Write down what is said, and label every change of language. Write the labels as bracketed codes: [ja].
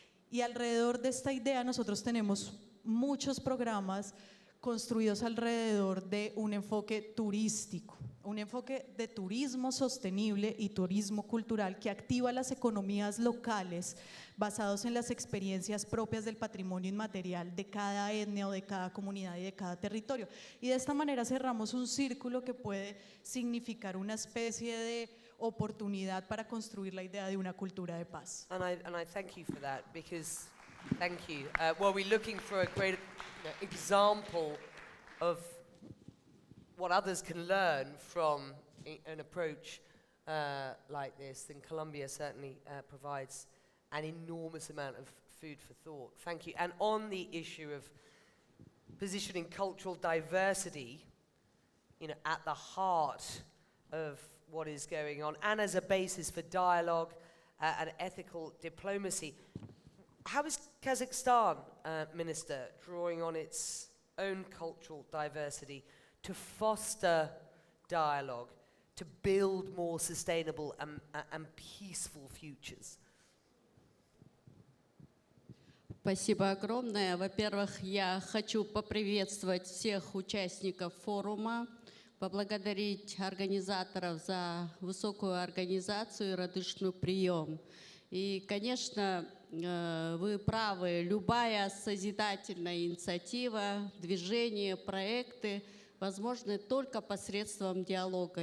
[es] Y alrededor de esta idea nosotros tenemos muchos programas construidos alrededor de un enfoque turístico, un enfoque de turismo sostenible y turismo cultural que activa las economías locales basados en las experiencias propias del patrimonio inmaterial de cada etnia o de cada comunidad y de cada territorio. Y de esta manera cerramos un círculo que puede significar una especie de oportunidad para construir la idea de una cultura de paz. [en] And I thank you for that, because, thank you. Well, we're looking for a great example of what others can learn from an approach like this, and Colombia certainly provides an enormous amount of food for thought. Thank you. And on the issue of positioning cultural diversity, at the heart of what is going on, and as a basis for dialogue and ethical diplomacy, how is Kazakhstan, Minister, drawing on its own cultural diversity to foster dialogue, to build more sustainable and peaceful futures? [ru] Спасибо огромное. Во-первых, я хочу поприветствовать всех участников форума, поблагодарить организаторов за высокую организацию и радушный прием. И, конечно, вы правы, любая созидательная инициатива, движение, проекты возможны только посредством диалога.